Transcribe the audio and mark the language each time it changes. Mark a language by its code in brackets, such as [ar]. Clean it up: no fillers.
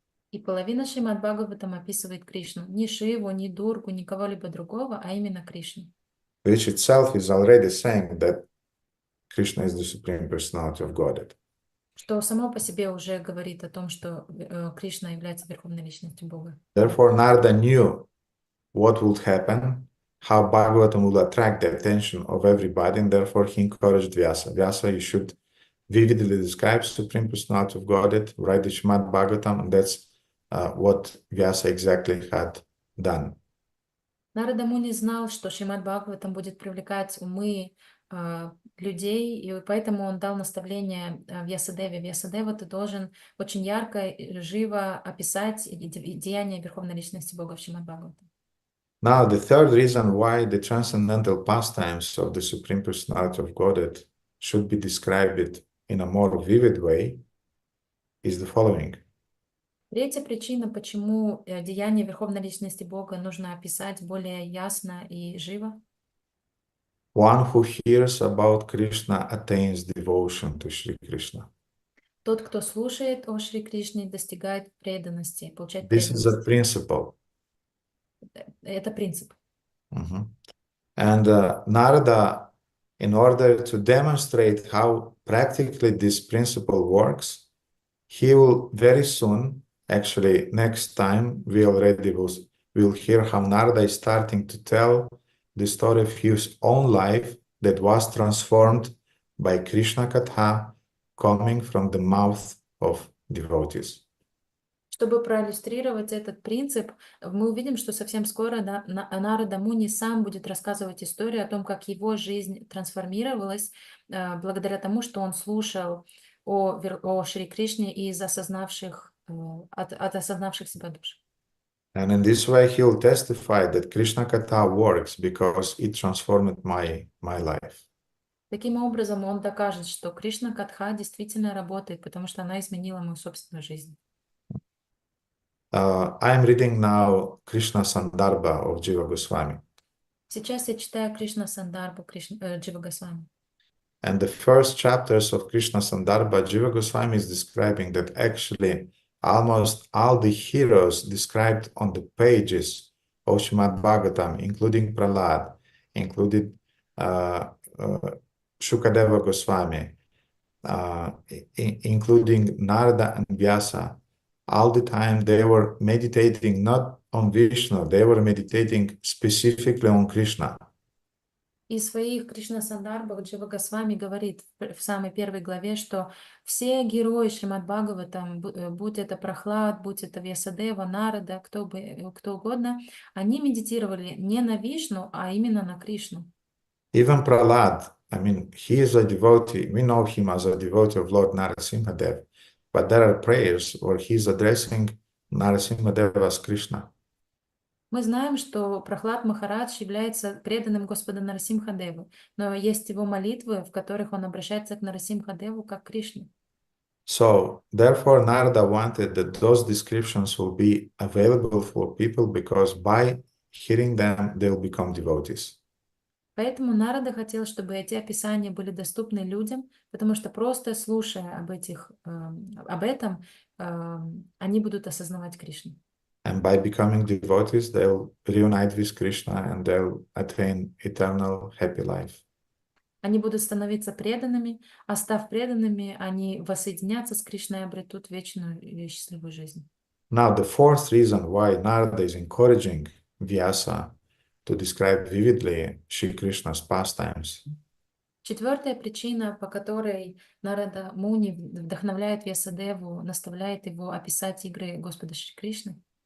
[ru] И половина Шримад-Бхагаватам описывает Кришну. Ни Шиву, ни Дургу, ни кого-либо другого, а именно Кришну. [en] Which itself is already saying that Krishna is the Supreme Personality of Godhead. [ru] Что само по себе уже говорит о том, что Кришна является Верховной Личностью Бога. [en] Therefore, Narada knew what would happen, how Bhagavatam will attract the attention of everybody, and therefore he encouraged Vyasa. Vyasa, you should vividly describe Supreme Personality of Godhead, write the Shrimad-Bhagavatam, and that's what Vyasa exactly had done. [ru] Нарада Муни знал, что Шримад Бхагаватам будет привлекать умы людей, и поэтому он дал наставление Вьясадеве. Вьясадева, ты должен очень ярко и живо описать деяния Верховной Личности Бога в Шримад Бхагаватам. [en] Now, the third reason why the transcendental pastimes of the Supreme Personality of Godhead should be described in a more vivid way is the following. [ru] Третья причина, почему деяния Верховной Личности Бога нужно описать более ясно и живо. [en] One who hears about Krishna attains devotion to Shri Krishna. [ru] Тот, кто слушает о Шри Кришне, достигает преданности, получает [en] This is a [ru] преданность. [en] principle. [ru] Это принцип. [en] And Narada, in order to demonstrate how practically this principle works, he will very soon, actually next time, we already will hear how Narada is starting to tell the story of his own life that was transformed by Krishna Katha coming from the mouth of devotees. [ru] Чтобы проиллюстрировать этот принцип, мы увидим, что совсем скоро Нарада Муни сам будет рассказывать историю о том, как его жизнь трансформировалась благодаря тому, что он слушал о Шри Кришне от осознавших себя душ. [en] And in this way, he'll testify that Krishna Katha works because it transformed my life. [ru] Таким образом, он докажет, что Кришна Катха действительно работает, потому что она изменила мою собственную жизнь. [en] I am reading now Krishna Sandarbha of Jiva Goswami. [ru] Сейчас я читаю Кришна Сандарбу Джива Госвами. [en] And the first chapters of Krishna Sandarbha, Jiva Goswami is describing that actually almost all the heroes described on the pages of Shrimad-Bhagavatam, including Prahlad, including Shukadeva Goswami, including Narada and Vyasa, all the time they were meditating not on Vishnu, they were meditating specifically on Krishna. [ru] И в своих Кришна Сандарбах Джива Госвами говорит в самой первой главе, что все герои Шримад-Бхагаватам, будь это Прахлад, будь это Вьясадева, Нарада, кто угодно, они медитировали не на Вишну, а именно на Кришну. [en] Even Prahlad, I mean, he is a devotee, we know him as a devotee of Lord Narasimhadev, but there are prayers where he is addressing Narasimhadev as Krishna. [ru] Мы знаем, что Прахлад Махарадж является преданным Господа Нарасимхадеву, но есть его молитвы, в которых он обращается к Нарасимхадеву как к Кришне. [en] So, therefore, Narada wanted that those descriptions will be available for people because by hearing them, they'll become devotees. [ru] Поэтому Нарада хотел, чтобы эти описания были доступны людям, потому что просто слушая об этом, они будут осознавать Кришну. [en] And by becoming devotees, they'll reunite with Krishna and they'll attain eternal happy life. [ru] Они будут становиться преданными, а став преданными, они воссоединятся с Кришной и обретут вечную и счастливую жизнь. [en] Now, the fourth reason why Narada is encouraging Vyasa to describe vividly Shri Krishna's pastimes. [ru] Четвертая причина, по которой Нарада Муни вдохновляет Вьясадеву, наставляет его описать игры Господа Шри Кришны,